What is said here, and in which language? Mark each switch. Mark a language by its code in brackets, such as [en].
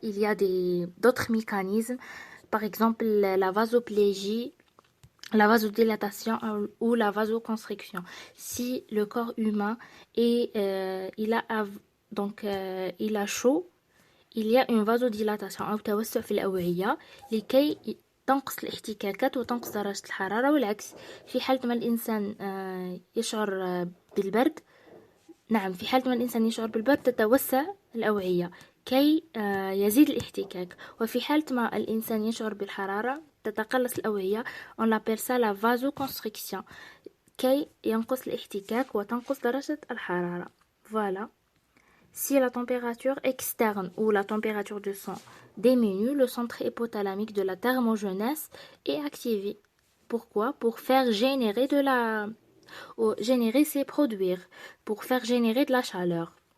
[fr] Il y a d'autres mécanismes, par exemple la vasoplégie, la vasodilatation ou la vasoconstriction. Si le corps humain il a chaud, il y a une vasodilatation [ar] أو توسع في الأوعية لكي تنقص الاحتكاكات وتنقص درجة الحرارة. والعكس في حالة ما الإنسان يشعر بالبرد، نعم في حالة ما الإنسان يشعر بالبرد تتوسع الأوعية كي يزيد الاحتكاك. وفي حالة ما الإنسان يشعر بالحرارة تتقلص الأوعية. [fr] On l'appelle ça la vasoconstriction [ar] كي ينقص الاحتكاك وتنقص درجة الحرارة. [fr] Voilà. Si la température externe ou la température du sang diminue, le centre hypothalamique de la thermogenèse est activé. Pourquoi? Pour faire générer c'est produire, pour faire générer de la chaleur.